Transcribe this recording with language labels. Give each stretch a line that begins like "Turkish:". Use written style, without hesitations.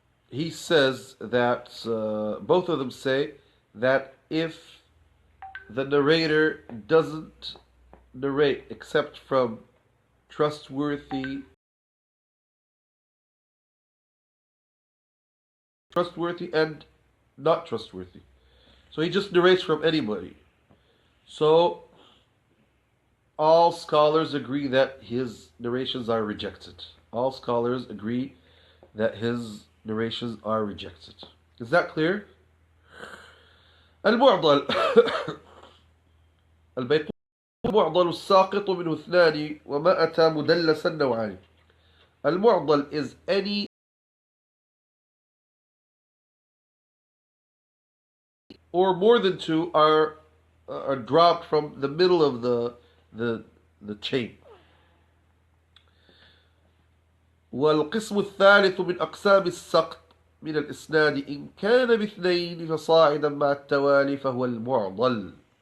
English: He says that both of them say that if the narrator doesn't narrate except from trustworthy and not trustworthy, so he just narrates from anybody, so all scholars agree that his narrations are rejected. All scholars agree that his narrations are rejected. Is that clear?
Arabic: المعضل البيقول المعضل الساقط منه اثنان وما أتى مدلسا نوعان.
English: المعضل is any or more than two are dropped from the middle of the chain.
Arabic: والقسم الثالث من أقسام السقط من الإسناد إن كان باثنين فصاعدا مع التوالي فهو المعضل.